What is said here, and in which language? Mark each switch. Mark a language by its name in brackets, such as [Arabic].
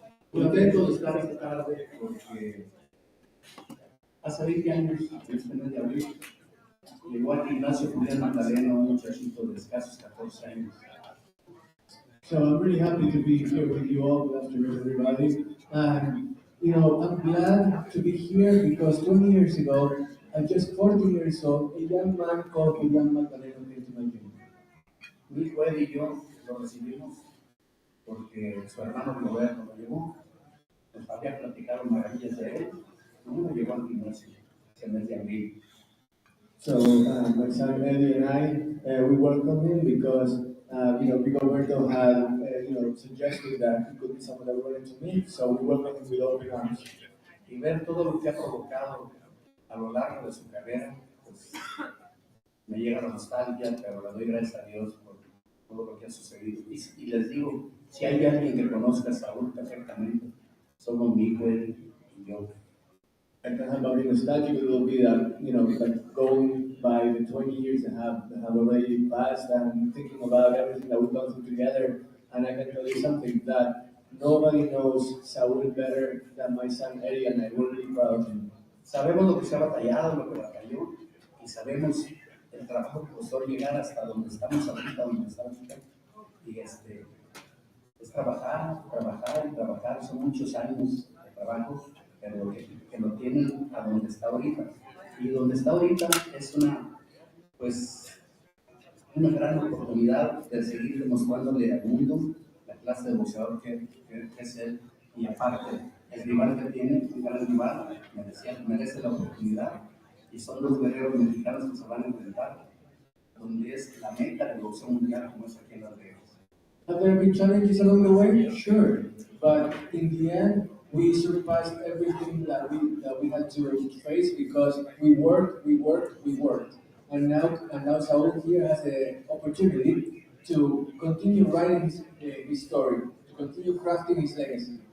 [Spanish] Contento de estar esta tarde porque hace 20 años, este mes de abril, llegó al gimnasio Julián Magdaleno, un muchachito de escasos 14 años. [English] So I'm really happy to be here with you all. Good afternoon, everybody. And I'm glad to be here because 20 years ago, at just 14 years old, a young man called Julián Magdaleno came to my gym. [Spanish] Mi hijo Ed y yo lo recibimos porque su hermano Roberto lo llevó. Nos había platicado maravillas de él. Y uno llegó al gimnasio ese mes de abril. [English] So my son Eddie and I, we welcomed him because Roberto had suggested that he could be someone that we wanted to meet. So we welcomed him with open arms. [Spanish] Y ver todo lo que ha provocado a lo largo de su carrera, pues me llega la nostalgia, pero le doy gracias a Dios por todo lo que ha sucedido. Y les digo, si hay alguien que conozca a Saúl perfectamente, somos mi hijo Eddie y yo. [English] I can have very nostalgic. It will be that like going by the 20 years that have already passed and thinking about everything that we've gone through together. And I can tell you something that nobody knows Saul better than my son Eddie, and I will be proud of him. [Spanish] Sabemos lo que se ha batallado, lo que batalló, y sabemos el trabajo que costó llegar hasta donde estamos ahorita, donde estamos. Y trabajar, trabajar y trabajar. Son muchos años de trabajo, pero que lo tienen a donde está ahorita. Y donde está ahorita es una gran oportunidad de seguir demostrándole al mundo la clase de boxeador que es él. Y aparte, el rival que tiene, un gran rival, merece la oportunidad. Y son dos guerreros mexicanos que se van a enfrentar, donde es la meta del boxeo mundial, como es aquí en Las Vegas. [English] Have there been challenges along the way? Sure, but in the end, we surpassed everything that we had to face because we worked. And now Saul here has the opportunity to continue writing his story, to continue crafting his legacy.